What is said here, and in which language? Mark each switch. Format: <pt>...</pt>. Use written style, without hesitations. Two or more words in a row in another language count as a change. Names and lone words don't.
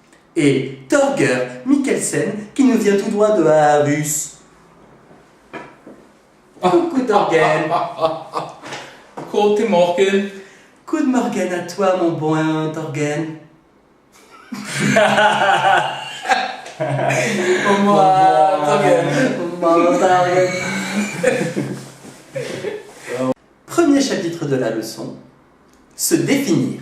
<fr>et Torger Mikkelsen qui nous vient tout droit de Aarhus. Coucou Torgen.</fr> <de>Guten Morgen.</de> <en>Good morgen</en> <fr>à toi mon bon Torgen. Premier chapitre de la leçon, se définir.</fr>